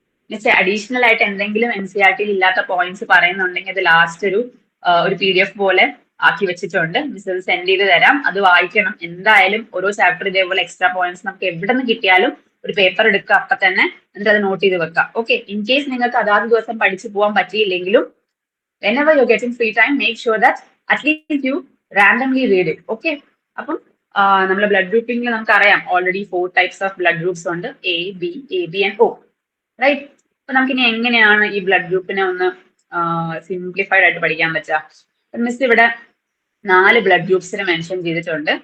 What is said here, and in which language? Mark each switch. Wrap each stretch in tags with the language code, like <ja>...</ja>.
<ml>Miss additional ആയിട്ട് എന്തെങ്കിലും NCERT-യിൽ ഇല്ലാത്ത പോയിന്റ്സ് പറയുന്നുണ്ടെങ്കിൽ അത് ലാസ്റ്റ് ഒരു PDF പോലെ ആക്കി വെച്ചിട്ടുണ്ട്. മിസ് അത് സെൻഡ് ചെയ്ത് തരാം, അത് വായിക്കണം എന്തായാലും. ഓരോ ചാപ്റ്റർ ഇതേപോലെ എക്സ്ട്രാ പോയിന്റ്സ് നമുക്ക് എവിടെ നിന്ന് കിട്ടിയാലും ഒരു പേപ്പർ എടുക്കുക, അപ്പൊ തന്നെ എന്നിട്ട് അത് നോട്ട് ചെയ്ത് വെക്കാം.</ml> <en>okay,</en> <ml>ഇൻ കേസ് നിങ്ങൾക്ക് അതാത് ദിവസം പഠിച്ചു പോകാൻ പറ്റിയില്ലെങ്കിലും</ml> <en>whenever you're getting free time, make sure that at least you randomly read it.</en> <ml>Okay, അപ്പം നമ്മുടെ ബ്ലഡ് ഗ്രൂപ്പിംഗിൽ നമുക്കറിയാം already 4 types of blood groups ഉണ്ട്, AB and O, റൈറ്റ്? അപ്പൊ നമുക്കിനി എങ്ങനെയാണ് ഈ ബ്ലഡ് ഗ്രൂപ്പിനെ ഒന്ന് സിംപ്ലിഫൈഡ് ആയിട്ട് പഠിക്കാൻ പറ്റുക? മിസ് ഇവിടെ 4 ബ്ലഡ് ഗ്രൂപ്പ്സിനെ മെൻഷൻ ചെയ്തിട്ടുണ്ട്.</ml>